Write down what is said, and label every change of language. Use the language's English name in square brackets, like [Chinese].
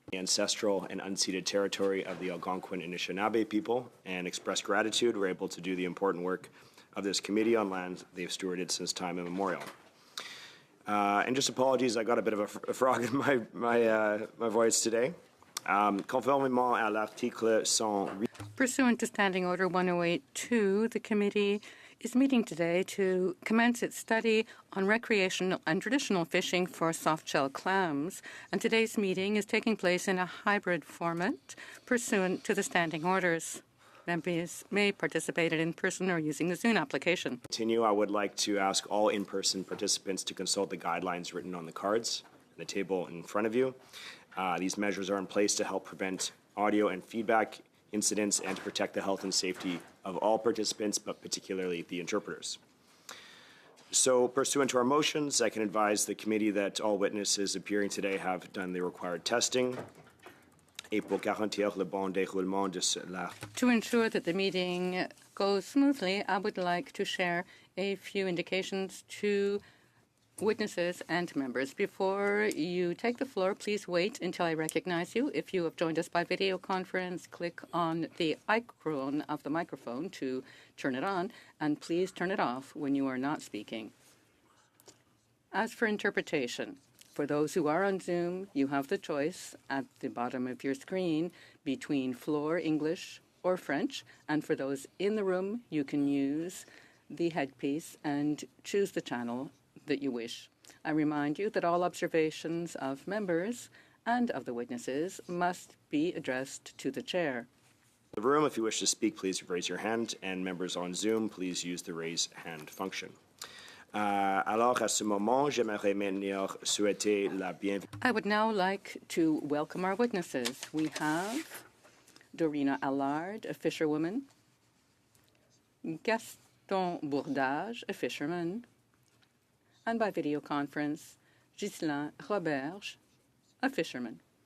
[English] The ancestral and unceded territory of the Algonquin and Anishinaabe people, and express gratitude we're able to do the important work of this committee on land they've stewarded since time immemorial. And just apologies, I got a bit of a frog in my voice today. [French] Conformément à l'article 108. [English] Pursuant to Standing Order 108.2, the committee is meeting today to commence its study on recreational and traditional fishing for soft-shell clams. And today's meeting is taking place in a hybrid format pursuant to the standing orders. Members may participate in person or using the Zoom application. Continue, I would like to ask all in-person participants to consult the guidelines written on the cards on the table in front of you. These measures are in place to help prevent audio and feedback incidents and to protect the health and safety of all participants, but particularly the interpreters. So, pursuant to our motions, I can advise the committee that all witnesses appearing today have done the required testing. [French] Et pour garantir le bon déroulement de cela. [English] To ensure that the meeting goes smoothly, I would like to share a few indications to witnesses and members. Before you take the floor, please wait until I recognize you. If you have joined us by video conference, click on the icon of the microphone to turn it on, and please turn it off when you are not speaking. As for interpretation, for those who are on Zoom, you have the choice at the bottom of your screen between floor English or French, and for those in the room, you can use the headpiece and choose the channel that you wish. I remind you that all observations of members and of the witnesses must be addressed to the chair. In the room, if you wish to speak, please raise your hand, and members on Zoom, please use the raise hand function. [French] Alors, à ce moment, j'aimerais maintenant souhaiter la bienvenue. [English] I would now like to welcome our witnesses. We have Dorina Allard, a fisherwoman, Gaston Bourdage, a fisherman, and by video conference, Ghislain Roberge, a fisherman.